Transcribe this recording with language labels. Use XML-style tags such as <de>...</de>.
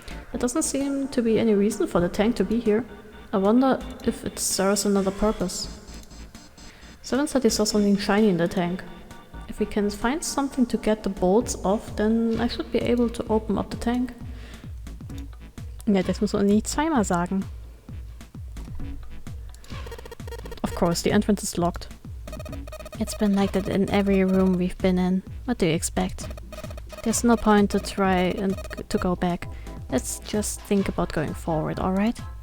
<en>There doesn't seem to be any reason for the tank to be here. I wonder if it serves another purpose. Seven said he saw something shiny in the tank. If we can find something to get the bolts off, then I should be able to open up the tank.</en> <de>Ja, das muss man nicht zweimal sagen.</de> <en>Of course, the entrance is locked. It's been like that in every room we've been in. What do you expect? There's no point to try and to go back. Let's just think about going forward, alright?</en>